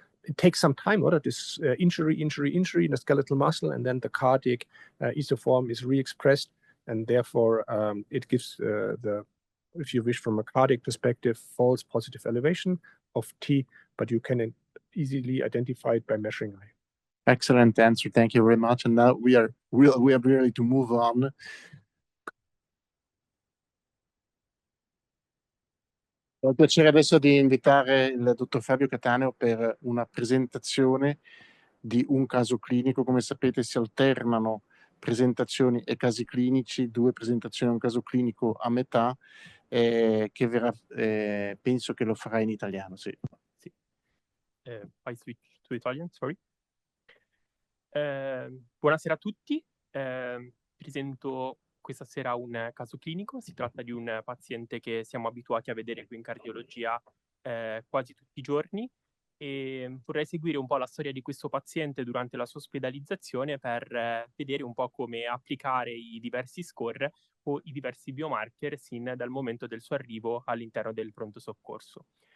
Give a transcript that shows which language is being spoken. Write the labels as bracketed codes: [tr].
[en] It takes some time, or this injury in the skeletal muscle, and then the cardiac isoform is re-expressed, and therefore it gives if you wish, from a cardiac perspective, false positive elevation of T, but you can easily identify it by measuring I. Excellent answer. Thank you very much. And now we are ready to move on. [it] Ho il piacere adesso di invitare il dottor Fabio Cataneo per una presentazione di un caso clinico. Come sapete si alternano presentazioni e casi clinici, 2 presentazioni e un caso clinico a metà, che verrà, penso che lo farà in italiano. Sì. Sì. [en] I switch to Italian, sorry. [it] Buonasera a tutti. Presento questa sera un caso clinico. Si tratta di un paziente che siamo abituati a vedere qui in cardiologia quasi tutti i giorni, e vorrei seguire un po' la storia di questo paziente durante la sua ospedalizzazione per vedere un po' come applicare i diversi score o i diversi biomarker sin dal momento del suo arrivo all'interno del pronto soccorso.